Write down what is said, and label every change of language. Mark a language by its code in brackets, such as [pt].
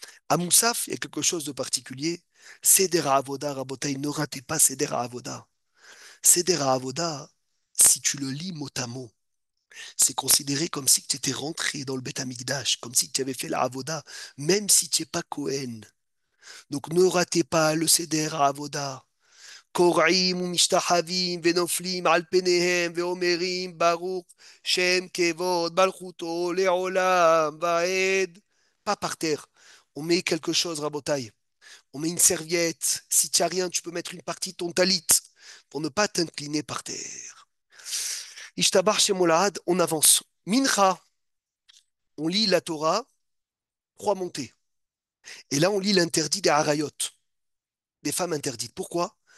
[fr] À Moussaf, il y a quelque chose de particulier. Seder Avoda, Rabotai, ne ratez pas Seder Avoda. Seder Avoda, si tu le lis mot à mot, c'est considéré comme si tu étais rentré dans le Beth Amikdash, comme si tu avais fait la Avoda, même si tu n'es pas Cohen. Donc ne ratez pas le Seder Avoda. [he] קורעים ומשתחווים ונופלים על פניהם ואומרים ברוך שם כבוד מלכותו לעולם ועד. [fr] Pas par terre. On met quelque chose, Rabotai. On met une serviette. Si tu n'as rien, tu peux mettre une partie de ton talit pour ne pas t'incliner par terre. Ishtabar Shemolad, on avance. Mincha, on lit la Torah, 3 montées. Et là, on lit l'interdit des harayot, des femmes interdites. Pourquoi?